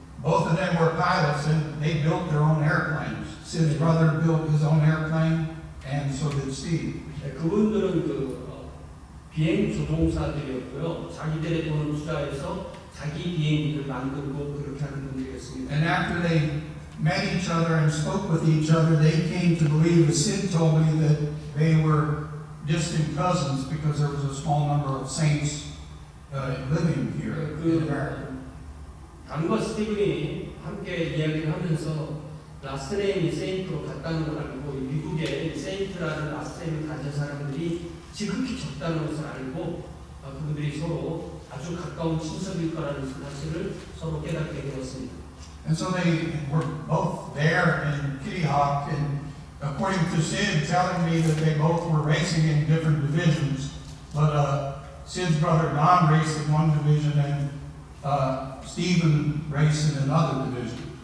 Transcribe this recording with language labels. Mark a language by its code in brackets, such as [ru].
[en] Both of them were pilots and they built their own airplanes. Sid's brother built his own airplane and so did Steve. [ko] 네, 그분들은 비행 조종사들이었고요. 자기들의 돈을 투자해서 자기 비행기를 만들고 그렇게 하는 분들이었습니다. [en] And after they met each other and spoke with each other, they came to believe, as Sid told me, that they were distant cousins because there was a small number of saints living here in America. [ko] 단과 스티븐이 함께 이야기를 하면서 라스네임이 세인트로 갔다는 걸 알고 미국에 세인트라는 라스네임을 가진 사람들이 지극히 적다는 것을 알고 그분들이 서로 아주 가까운 친척일 거라는 사실을 서로 깨닫게 되었습니다. [en] And so they were both there in Kitty Hawk, and according to Sid telling me that they both were racing in different divisions, but Sid's brother Don raced in one division and Stephen raced in another division.